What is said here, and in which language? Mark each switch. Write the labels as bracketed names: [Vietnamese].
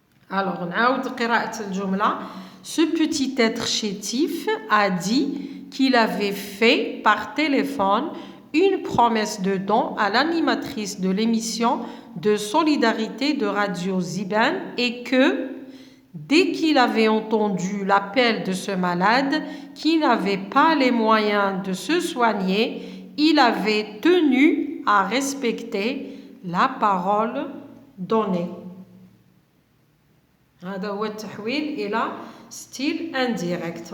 [Arabic] Alors, نعاود قراءة الجملة. [French] Ce petit être chétif a dit qu'il avait fait par téléphone une promesse de don à l'animatrice de l'émission de solidarité de Radio Ziban et que, dès qu'il avait entendu l'appel de ce malade qui n'avait pas les moyens de se soigner, il avait tenu à respecter la parole donnée. [Arabic] هذا هو التحويل إلى ستيل انديريكت.